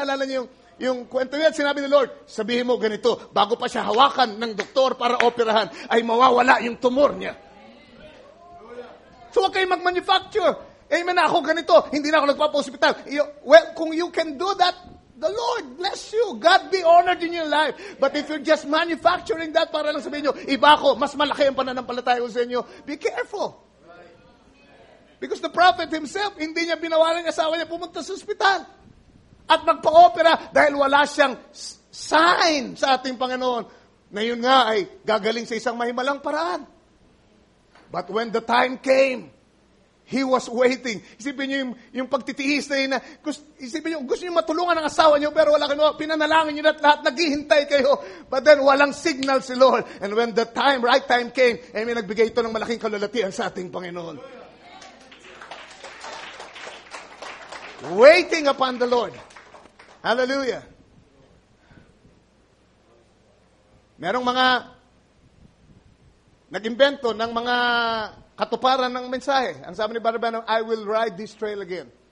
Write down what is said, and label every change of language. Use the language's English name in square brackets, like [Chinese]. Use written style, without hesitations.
[Filipino] Alala niyo yung kwento niya, sinabi ni Lord, sabihin mo ganito, bago pa siya hawakan ng doktor para operahan, ay mawawala yung tumor niya. So huwag kayo mag-manufacture. Amen na ako ganito, hindi na ako nagpapa-hospital. [English] Well, kung you can do that, the Lord bless you. God be honored in your life. But if you're just manufacturing that [Filipino] para lang sabihin nyo, iba ako, mas malaki ang pananampalataya ko sa inyo, [English] be careful. Because the prophet himself, [Filipino] hindi niya binawalan ng asawa niya pumunta sa ospital. At magpa-opera dahil wala siyang sign sa ating Panginoon na yun nga ay gagaling sa isang mahimalang paraan. [English] But when the time came, He was waiting. [Filipino] Isipin niyo yung pagtitiis na yun na, isipin niyo, gusto niyo matulungan ang asawa niyo, pero wala kayo, pinanalangin niyo na lahat, naghihintay kayo. But then, walang signal si Lord. [English] And when the right time came, [Filipino] nagbigay ito ng malaking kalulatian sa ating Panginoon. [English] Waiting upon the Lord. Hallelujah. [Filipino] Merong mga nag-imbento ng mga katuparan ng mensahe. Ang sabi ni [English] Brother Branham, I will ride this trail again.